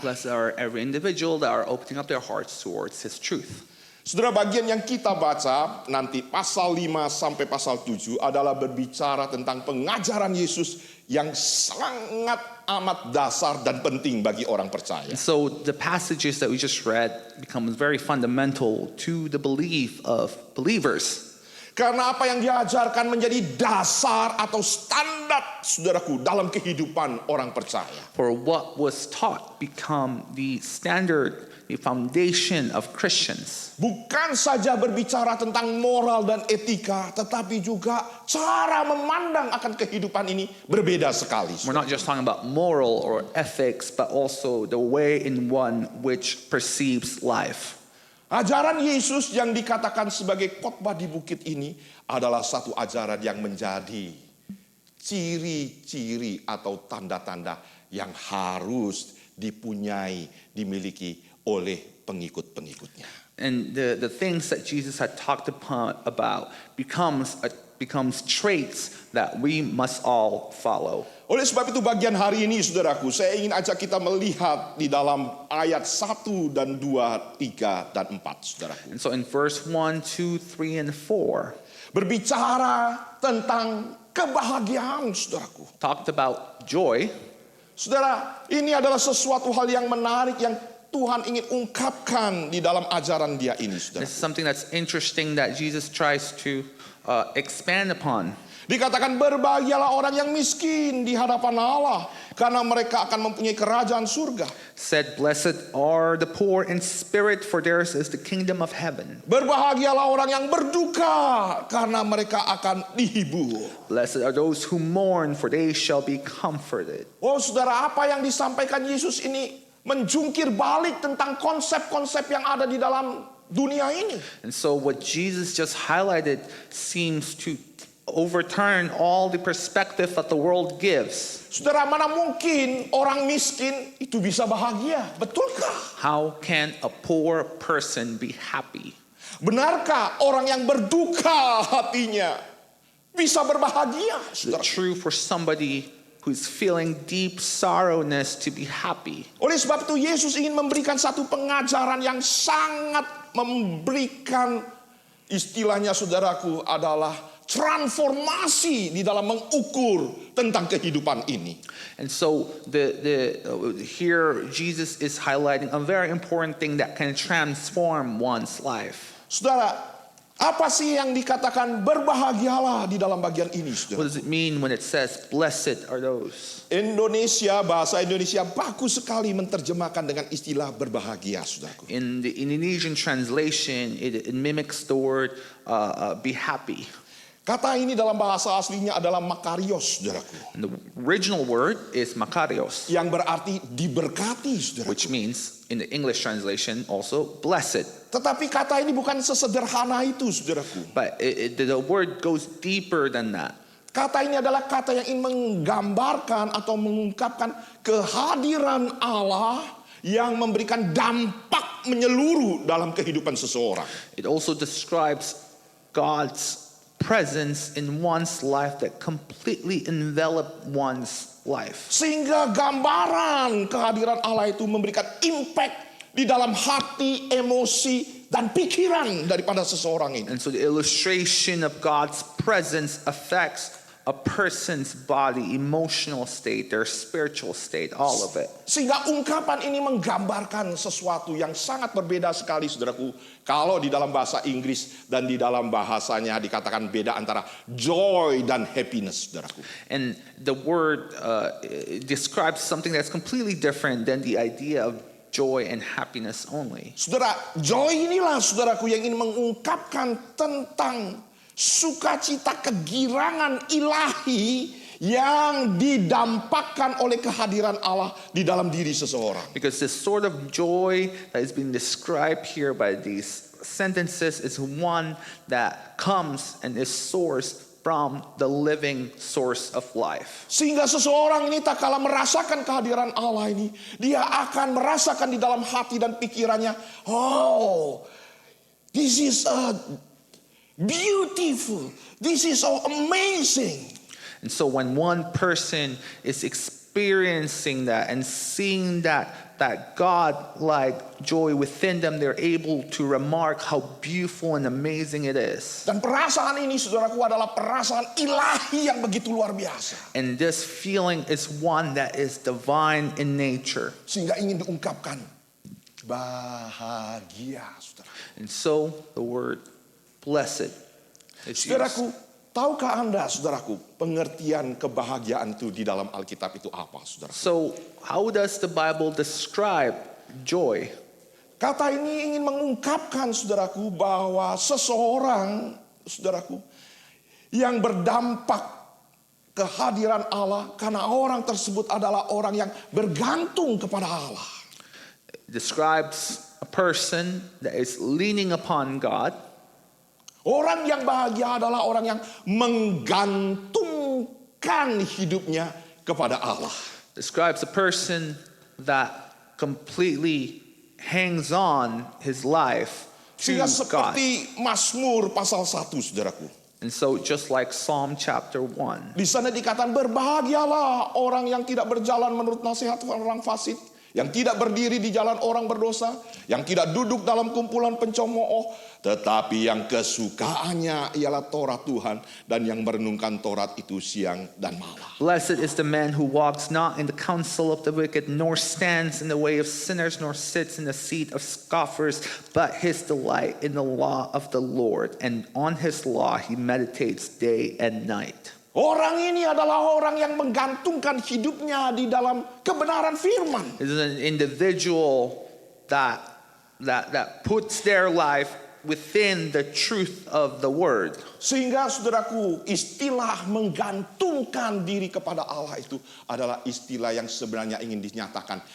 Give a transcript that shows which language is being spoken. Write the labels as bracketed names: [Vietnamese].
[English] Blessed are every individual that are opening up their hearts towards His truth. [Indonesian] Saudara, bagian yang kita baca nanti pasal 5 sampai pasal 7 adalah berbicara tentang pengajaran Yesus yang sangat amat dasar dan penting bagi orang percaya. [English] And so the passages that we just read become very fundamental to the belief of believers. [Indonesian] Karena apa yang diajarkan menjadi dasar atau standar, saudaraku, dalam kehidupan orang percaya. [English] For what was taught become the standard, the foundation of Christians. [Indonesian] Bukan saja berbicara tentang moral dan etika, tetapi juga cara memandang akan kehidupan ini berbeda sekali. [English] We're not just talking about moral or ethics, but also the way in one which perceives life. [Indonesian] Ajaran Yesus yang dikatakan sebagai khotbah di bukit ini adalah satu ajaran yang menjadi ciri-ciri atau tanda-tanda yang harus dimiliki oleh pengikut-pengikutnya. [English] And the things that Jesus had talked about becomes traits that we must all follow. [Indonesian] Oleh sebab itu bagian hari ini, saudaraku, saya ingin ajak kita melihat di dalam ayat 1 dan 2, 3 dan 4, saudaraku. [English] And so in verse 1, 2, 3, and 4, [Indonesian] berbicara tentang kebahagiaan, saudaraku. [English] talked about joy. [Indonesian] Saudara, ini adalah sesuatu hal yang menarik yang Tuhan ingin ungkapkan di dalam ajaran Dia ini, saudara. [English] This is something that's interesting that Jesus tries to expand upon. [Indonesian] Dikatakan berbahagialah orang yang miskin di hadapan Allah, karena mereka akan mempunyai kerajaan surga. [English] Said, blessed are the poor in spirit, for theirs is the kingdom of heaven. [Indonesian] Berbahagialah orang yang berduka, karena mereka akan dihibur. [English] Blessed are those who mourn, for they shall be comforted. [Indonesian] Oh saudara, apa yang disampaikan Yesus ini menjungkir balik tentang konsep-konsep yang ada di dalam dunia ini. [English] And so what Jesus just highlighted seems to overturn all the perspective that the world gives. [Indonesian] Saudara, mana mungkin orang miskin itu bisa bahagia? Betulkah? [English] How can a poor person be happy? [Indonesian] Benarkah orang yang berduka hatinya bisa berbahagia? [English] Is it [Indonesian] Saudara? [English] true for somebody who's feeling deep sorrowness to be happy? [Indonesian] Oleh sebab itu Yesus ingin memberikan satu pengajaran yang sangat memberikan, istilahnya saudaraku, adalah transformasi di dalam mengukur tentang kehidupan ini. [English] And so here Jesus is highlighting a very important thing that can transform one's life. [Indonesian] Saudara, apa sih yang dikatakan berbahagialah di dalam bagian ini, [English] What [Indonesian] saudara? [English] does it mean when it says blessed are those? [Indonesian] Indonesia, bahasa Indonesia bagus sekali menerjemahkan dengan istilah berbahagia, saudaraku. [English] In the Indonesian translation, it mimics the word be happy. [Indonesian] Kata ini dalam bahasa aslinya adalah makarios, saudaraku. [English] And the original word is makarios, [Indonesian] Yang berarti diberkati, saudaraku. [English] which means in the English translation also blessed. [Indonesian] Tetapi kata ini bukan sesederhana itu, saudaraku. [English] But the word goes deeper than that. [Indonesian] Kata ini adalah kata yang ingin menggambarkan atau mengungkapkan kehadiran Allah yang memberikan dampak menyeluruh dalam kehidupan seseorang. [English] It also describes God's presence in one's life that completely envelop one's life. [Indonesian] Sehingga gambaran kehadiran Allah itu memberikan impact di dalam hati, emosi, dan pikiran daripada seseorang ini. [English] And so the illustration of God's presence affects a person's body, emotional state, their spiritual state, all of it. [Indonesian] Sehingga ungkapan ini menggambarkan sesuatu yang sangat berbeda sekali, saudaraku. Kalau di dalam bahasa Inggris dan di dalam bahasanya dikatakan beda antara joy dan happiness, saudaraku. [English] And the word describes something that's completely different than the idea of joy and happiness only. [Indonesian] Saudara, joy inilah, saudaraku, yang ingin mengungkapkan tentang sukacita kegirangan ilahi yang didampakkan oleh kehadiran Allah di dalam diri seseorang. [English] Because this sort of joy that is being described here by these sentences is one that comes and is sourced from the living source of life. [Indonesian] Sehingga seseorang ini tak kala merasakan kehadiran Allah ini, dia akan merasakan di dalam hati dan pikirannya, oh, [English] this is beautiful, this is so amazing. And so when one person is experiencing that and seeing that God-like joy within them, they're able to remark how beautiful and amazing it is. [Indonesian] Dan perasaan ini, saudaraku, adalah perasaan ilahi yang begitu luar biasa. [English] And this feeling is one that is divine in nature. [Indonesian] Sehingga ingin diungkapkan, bahagia, saudara. [English] And so the word blessed is used. [Indonesian] Saudaraku, tahukah Anda, saudaraku, pengertian kebahagiaan itu di dalam Alkitab itu apa, saudara? [English] So how does the Bible describe joy? [Indonesian] Kata ini ingin mengungkapkan, saudaraku, bahwa seseorang, saudaraku, yang berdampak kehadiran Allah karena orang tersebut adalah orang yang bergantung kepada Allah. [English] It describes a person that is leaning upon God. [Indonesian] Orang yang bahagia adalah orang yang menggantungkan hidupnya kepada Allah. [English] Describes a person that completely hangs on his life to [Indonesian] Sehingga [English] God. [Indonesian] seperti Mazmur pasal 1, saudaraku. [English] And so just like Psalm chapter 1, [Indonesian] Di sana dikatakan, berbahagialah orang yang tidak berjalan menurut nasihat orang fasik, yang tidak berdiri di jalan orang berdosa, yang tidak duduk dalam kumpulan pencemooh, tetapi yang kesukaannya ialah Taurat Tuhan dan yang merenungkan Taurat itu siang dan malam. [English] blessed is the man who walks not in the counsel of the wicked, nor stands in the way of sinners, nor sits in the seat of scoffers, but his delight in the law of the Lord, and on his law he meditates day and night. [Indonesian] Orang ini adalah orang yang menggantungkan hidupnya di dalam kebenaran firman. [English] It is an individual that puts their life within the truth of the word. [Indonesian] Sehingga, saudaraku, istilah menggantungkan diri kepada Allah itu adalah istilah yang sebenarnya ingin dinyatakan.